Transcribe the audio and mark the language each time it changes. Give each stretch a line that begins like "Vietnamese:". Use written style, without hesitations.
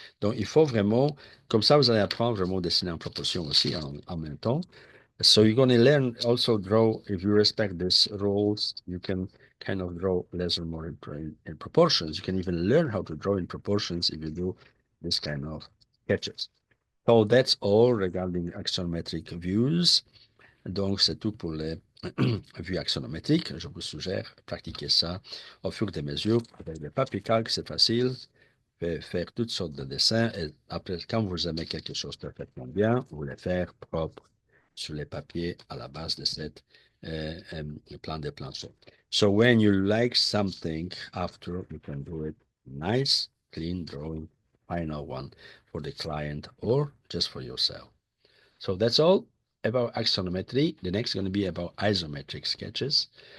French: Donc, il faut vraiment, comme ça, vous allez apprendre vraiment à dessiner en proportion aussi en même temps.
English: So you're going to learn also draw, if you respect these rules, you can kind of draw less or more in proportions. You can even learn how to draw in proportions if you do this kind of sketches. So that's all regarding axonometric views.
French: Donc, c'est tout pour les vues axonométriques. Je vous suggère de pratiquer ça au fur et à mesure. Avec le papier calque, c'est facile. Faire toutes sortes de dessins. Et après, quand vous aimez quelque chose parfaitement bien, vous le faire propre sur les papiers à la base de cette plan de plancher.
English: So when you like something after, you can do it nice, clean drawing, final one for the client or just for yourself. So that's all about axonometry. The next is going to be about isometric sketches.